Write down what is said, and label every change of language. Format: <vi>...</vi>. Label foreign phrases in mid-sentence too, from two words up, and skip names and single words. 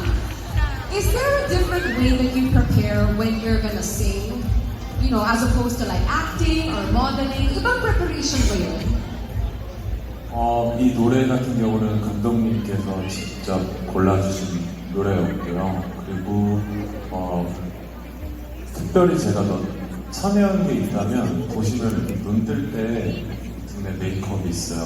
<en>Is there a different way that you prepare when you're gonna sing? You know, as opposed to like acting or modeling?</en> <tl>Ibang preparation ba yun?</tl> <ko>이 노래 같은 경우는 감독님께서 직접 골라주신 노래였고요. 그리고 특별히 제가 더 참여한 게 있다면 보시면 눈 뜰 때 등에 메이크업이 있어요.</ko>